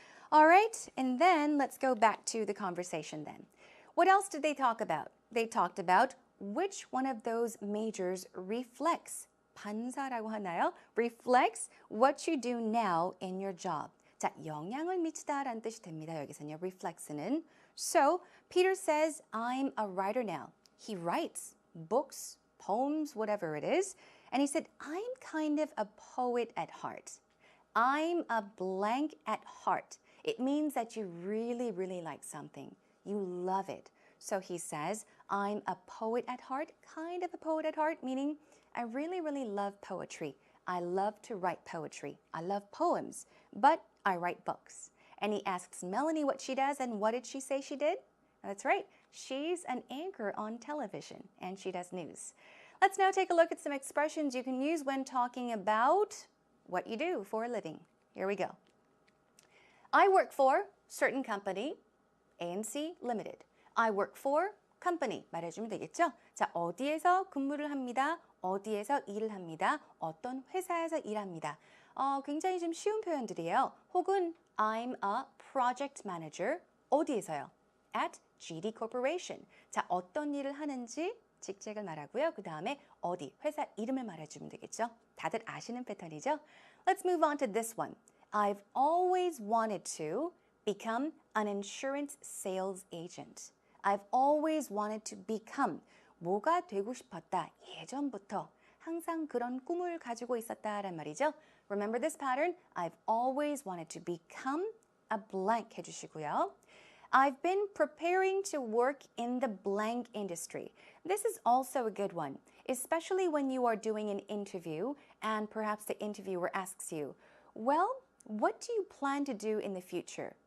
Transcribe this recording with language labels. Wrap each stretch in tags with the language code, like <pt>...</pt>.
<en>Alright, and then let's go back to the conversation then. What else did they talk about? They talked about which one of those majors reflects,</en> <ko>반사라고 하나요?</ko> <en>reflects what you do now in your job.</en> <ko>자, 영향을 미치다라는 뜻이 됩니다. 여기서는요, reflects는.</ko> <en>So, Peter says, I'm a writer now. He writes books, poems, whatever it is. And he said, I'm kind of a poet at heart. I'm a blank at heart. It means that you really, really like something. You love it. So he says, I'm a poet at heart, kind of a poet at heart, meaning I really, really love poetry. I love to write poetry. I love poems, but I write books. And he asks Melanie what she does, and what did she say she did? That's right. She's an anchor on television, and she does news. Let's now take a look at some expressions you can use when talking about what you do for a living. Here we go. I work for certain company, ANC Limited. I work for company</en> <ko>말해주면 되겠죠? 자, 어디에서 근무를 합니다. 어디에서 일을 합니다. 어떤 회사에서 일합니다. 굉장히 좀 쉬운 표현들이에요. 혹은</ko> <en>I'm a project manager.</en> <ko>어디에서요?</ko> <en>At GD Corporation.</en> <ko>자, 어떤 일을 하는지 직책을 말하고요. 그 다음에 어디, 회사 이름을 말해주면 되겠죠? 다들 아시는 패턴이죠?</ko> <en>Let's move on to this one. I've always wanted to become an insurance sales agent. I've always wanted to become</en> <ko>뭐가 되고 싶었다. 예전부터 항상 그런 꿈을 가지고 있었다란 말이죠.</ko> <en>Remember this pattern? I've always wanted to become a blank</en> <ko>해주시고요.</ko> <en>I've been preparing to work in the blank industry. This is also a good one, especially when you are doing an interview and perhaps the interviewer asks you, well, what do you plan to do in the future?</en>